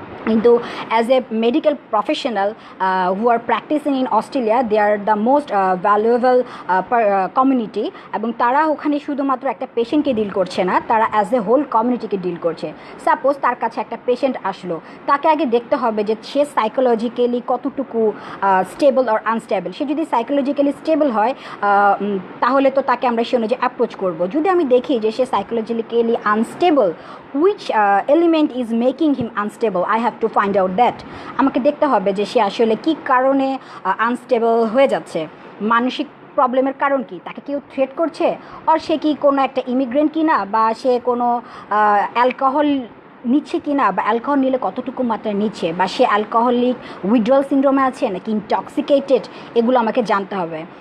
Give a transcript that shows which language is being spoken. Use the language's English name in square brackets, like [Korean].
[Bangla] কিন্তু [English] as a medical professional who are practising in Australia, they are the most valuable community, [Bangla] এবং তারা ওখানে শুধুমাত্র একটা পেশেন্টকে ডিল করছে না, তারা অ্যাজ এ হোল কমিউনিটিকে ডিল করছে। সাপোজ তার কাছে একটা পেশেন্ট আসলো, তাকে আগে দেখতে হবে যে সে সাইকোলজিক্যালি কতটুকু স্টেবল আর আনস্টেবল। সে যদি সাইকোলজিক্যালি স্টেবল হয় তাহলে তো তাকে আমরা সে অনুযায়ী অ্যাপ্রোচ করবো। যদি আমি দেখি যে সে psychologically unstable, [English] which element is making him unstable, I have to find out that. [Bangla] আমাকে দেখতে হবে যে সে আসলে কী কারণে আনস্টেবল হয়ে যাচ্ছে, মানসিক প্রবলেমের কারণ কি, তাকে কেউ থ্রেট করছে, আর সে কি কোনো একটা ইমিগ্রেন্ট কিনা, বা সে কোনো অ্যালকোহল নিচ্ছে কিনা, বা অ্যালকোহল নিলে কতটুকু মাত্রায় নিচ্ছে, বা সে অ্যালকোহলিক উইথড্রয়াল সিনড্রোমে আছে নাকি ইনটক্সিকেটেড, এগুলো আমাকে জানতে হবে।